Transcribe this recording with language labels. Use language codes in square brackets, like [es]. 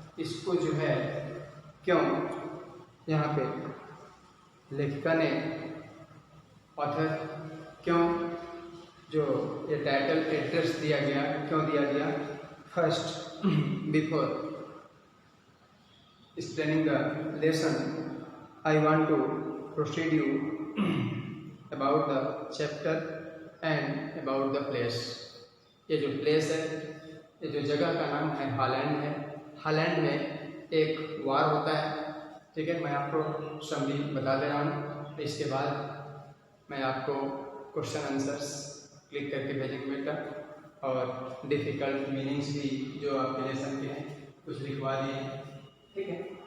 [hi] इसको जो है क्यों यहाँ पे लेखिका ने ऑथर क्यों जो ये टाइटल एड्रेस दिया गया, क्यों दिया गया? [en] First, before explaining the lesson, I want to proceed you about the chapter and about the place. [hi] ये जो प्लेस है, ये जो जगह का नाम है हॉलैंड है। हॉलैंड में एक वार होता है, ठीक है। मैं आपको समरी बता दे रहा हूँ, इसके बाद मैं आपको क्वेश्चन आंसर्स क्लिक करके भेजेंगे बेटा, और डिफ़िकल्ट मीनिंग्स भी जो आपके लेसन के हैं कुछ लिखवा दिए हैं, ठीक है।